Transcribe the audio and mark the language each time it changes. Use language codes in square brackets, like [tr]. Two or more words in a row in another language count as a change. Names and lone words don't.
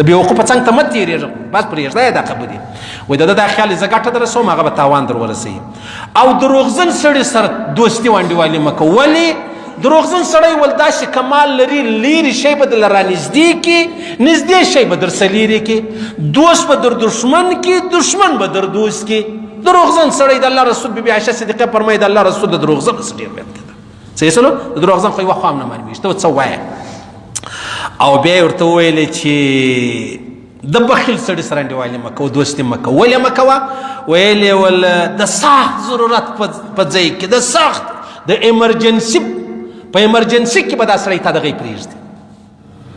[ps] د بېوقوفه څنګ ته مه تېرېږه بس پرېږده یې دا خبرې. وایي د ده دا خیال زه ګټه در رسوم هغه به تاوان در ورسوي. او دروغجن سړي سره دوستي و انډیوالي مه کوه. ولې؟ دروغجن سړی ول داسې کمال لري لیرې شی به در را نږدې کړي نږدې شی به در څه لیرې کړي دوست به در دشمن کړي دشمن به در دوست کړي. دروغجن سړی د الله رسول بیبي عایشه صدیقه فرمایي د الله رسول د دروغجن څخه ډېر بد کېده. صحیح سلو. د دروغجن خو یوه خوا هم نه معلومېږي ته څه وایه. او بیا یې ورته وویلې چې د بخیل سړي سره انډیوالي مه کوه دوستي مه کوه. ولې مه کوه؟ ویلې ول د سخت ضرورت په ځای کې د سخت د ایمرجنسي په ایمرجنسي کې به دا سړی تا دغه پرېږدي.